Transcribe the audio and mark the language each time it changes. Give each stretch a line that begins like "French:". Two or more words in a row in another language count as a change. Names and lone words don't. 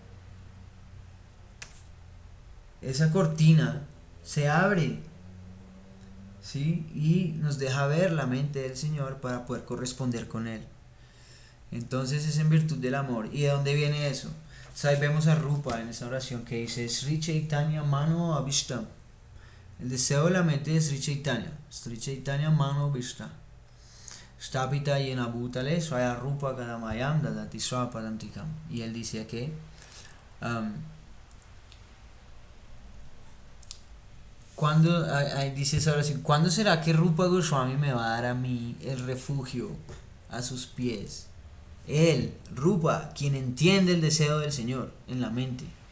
Spanish: Esa cortina se abre, ¿sí? Y nos deja ver la mente del Señor para poder corresponder con Él. Entonces es en virtud del amor. ¿Y de dónde viene eso? O sea, ahí vemos a Rupa en esa oración que dice
Sanskrit: শ্রী চৈতন্য মনোঽভীষ্টং.
Spanish: El deseo de la mente es Sri Chaitanya.
Sanskrit: श्री चैतन्य मनोऽभीष्टं स्थापितं येन भूतले स्वयं रूपः कदा मह्यं ददाति स्वपदान्तिकम्.
Spanish: Y él dice que dice esa oración, ¿cuándo será que Rupa Goswami me va a dar a mí el refugio a sus pies? Él, Rupa, quien entiende el deseo del Señor en la mente.